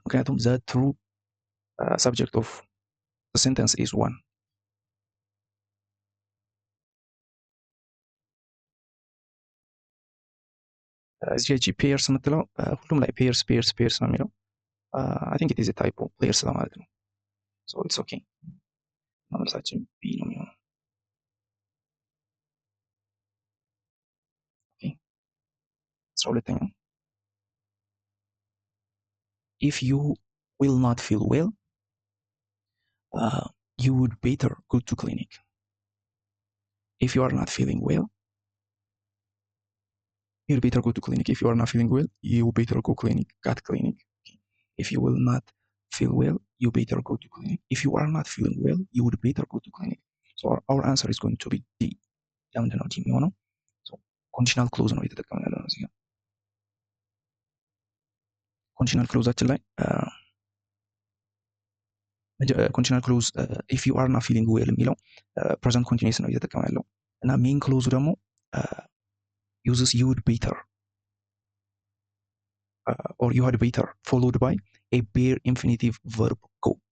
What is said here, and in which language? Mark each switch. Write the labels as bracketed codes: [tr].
[en] ምክንያቱም ዘ ትሩ ሰብጀክት ኦፍ ሴንተንስ ኢዝ ዋን። [am] እዚህ ጂ ፔየርስ የምትለው ሁሉም ላይ ፔየርስ ፔየርስ ፔየርስ ነው የሚለው። [en] አይ ቲንክ ኢት ኢዝ ታይፖ ፕሌየርስ ለማለት ነው። ሶ ኢትስ ኦኬ። [am] መልሳችን ቢ ነው የሚሆነው። አስራ ሁለተኛው [en] if you will not feel well you would better go to clinic. If you are not feeling well, you better go to clinic. If you are not feeling well, you better go clinic, cat clinic. If you will not feel well, you better go to clinic. If you are not feeling well, you would better go to clinic. So our answer is going to be D. [am] ለምንድን ነው ዲ የሚሆነው? [en] ኮንዲሽናል ክሎዝ [am] ነው እየተጠቀምን ያለ ነው እዚህ ጋር። [en] ኮንዲሽናል ክሎዛችን ላይ ኮንዲሽናል ክሎዝ ኢፍ ዩ አር ናት ፊሊንግ ዌል የሚለው ፕሬዘንት ኮንቲኒስ [am] ነው እየተጠቀመ ያለው እና [en] ሜን ክሎዙ ደግሞ ዩዝስ ዩ ውድ ቤተር ኦር ዩ ሃድ ቤተር ፎሎድ ባይ ኤ ቤር ኢንፊኒቲቭ ቨርብ ጎ